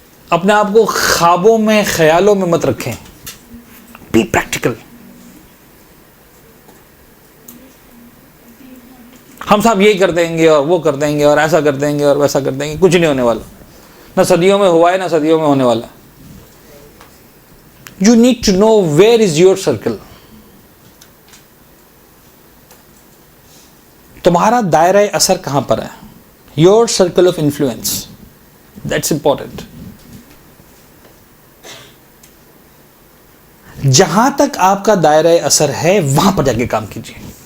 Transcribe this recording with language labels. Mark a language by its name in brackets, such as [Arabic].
[Urdu] اپنے آپ کو خوابوں میں، خیالوں میں مت رکھیں. [English] Be practical. [Urdu] ہم صاحب یہ کر دیں گے اور وہ کر دیں گے اور ایسا کر دیں گے اور ویسا کر دیں گے. کچھ نہیں ہونے والا. نہ صدیوں میں ہوا ہے، نہ صدیوں میں ہونے والا. [English] You need to know where is your circle. [Urdu] تمہارا دائرہ اثر کہاں پر ہے؟ [English] Your circle of influence. That's important. [Urdu] جہاں تک آپ کا دائرہ اثر ہے وہاں پر جا کے کام کیجیے.